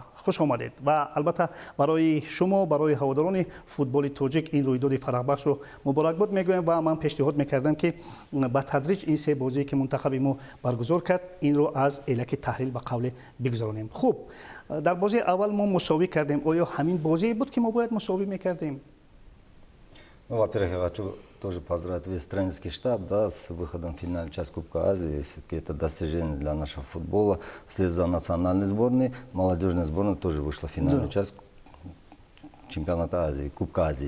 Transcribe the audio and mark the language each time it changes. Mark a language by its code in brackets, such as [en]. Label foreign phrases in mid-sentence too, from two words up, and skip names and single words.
[tg] خوش آمدید و البته برای شما برای هواداران فوتبال تاجیک این رویداد فرح بخش رو مبارکباد میگویم و من پیشنهاد میکردم که با تدریج این سه بازی که منتخب ما برگزار کرد این رو از الک تحلیل به قول بگذاریم. خوب، در بازی اول ما مساوی کردیم. آیا همین بازی بود که ما باید مساوی میکردیم؟ [ru] Во-первых, я хочу тоже поздравить весь тренерский штаб, да, с выходом в финальную часть Кубка Азии. Все-таки это достижение для нашего футбола. Вслед за национальной сборной, молодежная сборная тоже вышла в финальную часть чемпионата Азии, Кубка Азии.